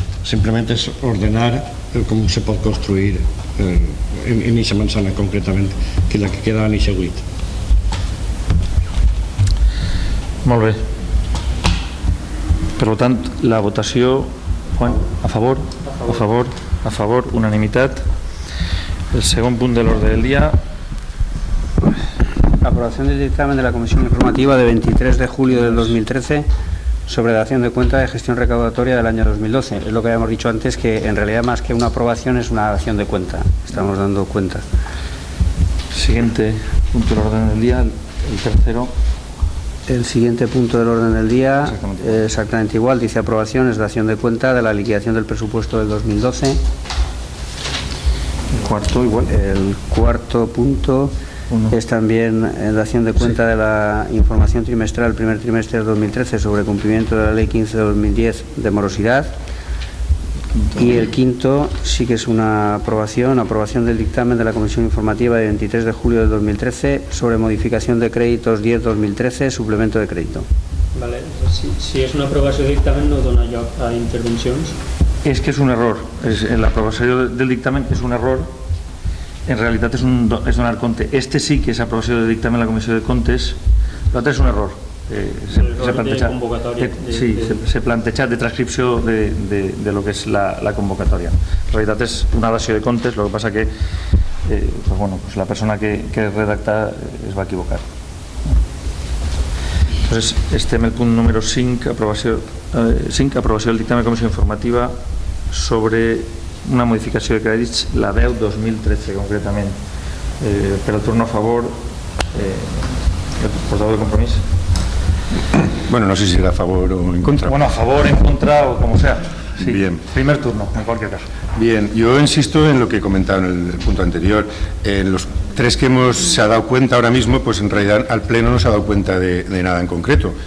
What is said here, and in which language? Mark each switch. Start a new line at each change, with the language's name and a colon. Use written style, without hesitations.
Catalan: Simplement és ordenar com se pot construir en aquesta manzana concretament, que és la que queda en aquest buit. Molt bé. Per tant, la votació, Juan, a favor, unanimitat. El segon punt de l'ordre del dia.
Spanish: Aprobación del dictamen de la Comisión Informativa de 23 de julio del 2013 sobre dación de cuenta de gestión recaudatoria del año 2012. Es lo que habíamos dicho antes, que en realidad más que una aprobación es una dación de cuenta. Estamos dando cuenta. Siguiente punto del orden del día, el tercero. El siguiente punto del orden del día, exactamente igual, dice aprobación, es dación de cuenta de la liquidación del presupuesto del 2012. El cuarto igual. El cuarto punto es también dación de cuenta de la información trimestral primer trimestre de 2013 sobre cumplimiento de la Ley 15 de 2010 de morosidad. Y el quinto sí que es una aprobación del dictamen de la Comisión Informativa de 23 de julio del 2013 sobre modificación de créditos 10-2013, suplemento de crédito. Vale.
Catalan: Si és una aprovació de dictamen no dona lloc a intervencions. És que és un error. L'aprovació del dictamen és un error. En realitat és donar compte. Este sí que és aprovació del dictamen de la Comissió de Comptes, l'altre és un error. S'ha plantejat de transcripció de lo que és la convocatòria. En realitat és una dació de comptes, el que passa que
Spanish: pues bueno, pues
Catalan: la persona que redacta es va equivocar. Entonces, estem el punt número 5, aprovació del dictamen de comissió informativa sobre una modificació de crèdits, la 10-2013 concretament.
Spanish: Per el turno a favor, el portavoz de Compromís. Bueno, no sé si era a favor o en contra. Bueno, a favor, en contra o como sea. Sí. Bien. Primer turno, en cualquier caso. Bien, yo insisto en lo que he comentado en el punto anterior. Los tres que se ha dado cuenta ahora mismo, pues en realidad al Pleno no se ha dado cuenta de nada en concreto.